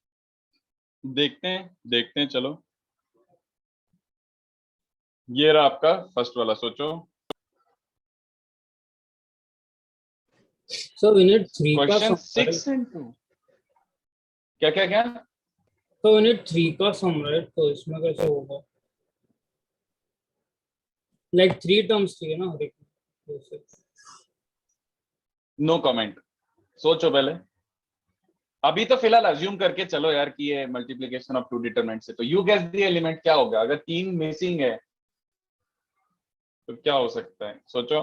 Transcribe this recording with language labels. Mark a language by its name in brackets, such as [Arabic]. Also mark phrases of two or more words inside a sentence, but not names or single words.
[Hindi] देखते हैं चलो। ये रहा आपका फर्स्ट वाला, सोचो। [English] So we need 3 का क्वेश्चन sum, right? [Hindi] 6 and 2 क्या क्या क्या। [English] So we need 3 का sum, right? [Hindi] तो इसमें कैसे होगा? [English] Like 3 terms [Hindi] चाहिए ना हर एक में, जैसे। [English] no comment, [Hindi] सोचो पहले। अभी तो फिलहाल अज्यूम करके चलो यार कि ये [English] multiplication of two determinant [Hindi] से, तो [English] you guess the element [Hindi] क्या होगा अगर 3 मिसिंग है तो क्या हो सकता है, सोचो।